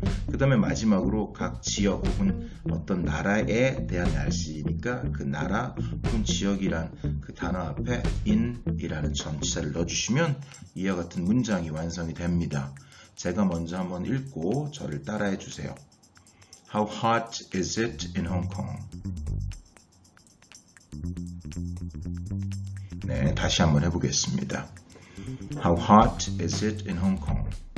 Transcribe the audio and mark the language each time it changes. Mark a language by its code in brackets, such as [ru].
[ko] 그 다음에 마지막으로 각 지역 혹은 어떤 나라에 대한 날씨니까 그 나라 혹은 지역이란 그 단어 앞에 in이라는 전치사를 넣어주시면 이와 같은 문장이 완성이 됩니다. 제가 먼저 한번 읽고 저를 따라해 주세요. [en] How hot is it in Hong Kong? [ko] 네, 다시 한번 해보겠습니다. [en] How hot is it in Hong Kong?